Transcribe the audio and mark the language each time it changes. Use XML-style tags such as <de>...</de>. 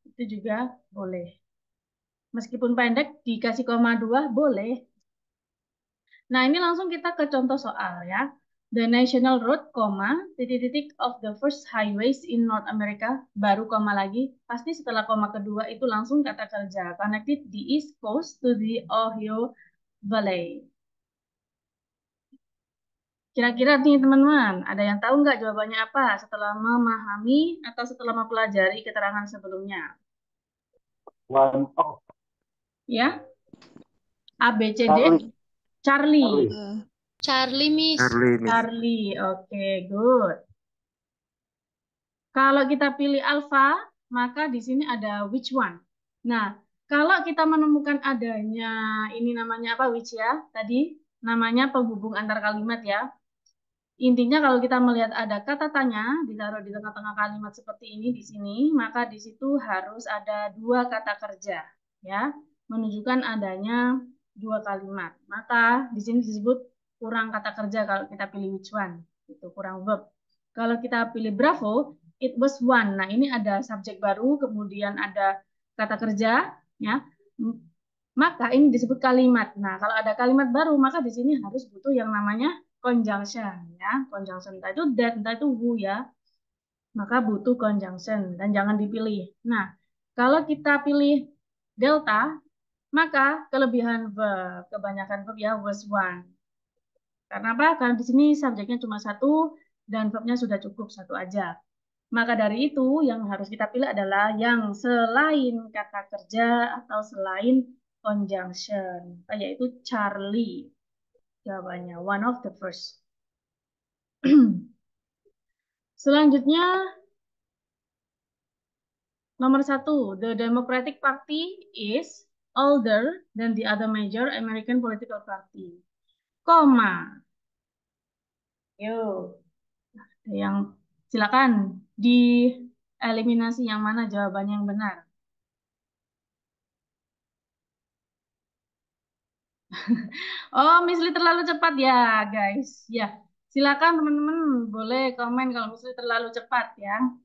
<id>Itu juga boleh. Meskipun pendek, dikasih koma 2, boleh. Nah, ini langsung kita ke contoh soal ya.</id> <en>The national road,</en> <id>titik-titik</id> <en>of the first highways in North America,</en> <id>baru koma lagi. Pasti setelah koma kedua itu langsung kata kerja.</id> <en>Connected the East Coast to the Ohio Valley.</en> <id>Kira-kira nih teman-teman, ada yang tahu nggak jawabannya apa setelah memahami atau setelah mempelajari keterangan sebelumnya?</id> <en>One of Ya, A, B, C, D, Charlie. Charlie. Charlie, Miss.</en> <id>Charlie, oke, good. Kalau kita pilih alpha, maka di sini ada</id> <en>which one.</en> <id>Nah, kalau kita menemukan adanya ini namanya apa, which ya? Tadi namanya penghubung antar kalimat ya. Intinya kalau kita melihat ada kata tanya ditaruh di tengah-tengah kalimat seperti ini di sini, maka di situ harus ada dua kata kerja ya, menunjukkan adanya dua kalimat. Maka di sini disebut kurang kata kerja kalau kita pilih</id> <en>which one,</en> <id>itu kurang verb. Kalau kita pilih bravo,</id> <en>it was one.</en> <id>Nah, ini ada subjek baru, kemudian ada kata kerja ya. Maka ini disebut kalimat. Nah, kalau ada kalimat baru, maka di sini harus butuh yang namanya conjunction ya. Conjunction entah itu that, entah itu who ya. Maka butuh conjunction dan jangan dipilih. Nah, kalau kita pilih delta, maka kelebihan verb, kebanyakan verb ya</id> <en>was one.</en> <id>Karena apa? Karena di sini subjeknya cuma satu dan verbnya sudah cukup satu aja. Maka dari itu yang harus kita pilih adalah yang selain kata kerja atau selain conjunction, yaitu Charlie. Jawabannya</id> <en>one of the first.</en> <id>Selanjutnya nomor 1,</id> <en>the Democratic Party is older than the other major American political party.</en> <id>Koma. Yuk, yang silakan dieliminasi yang mana jawabannya yang benar. Oh, Miss Lee terlalu cepat ya, guys. Ya, silakan teman-teman boleh komen kalau Miss Lee terlalu cepat ya.</id>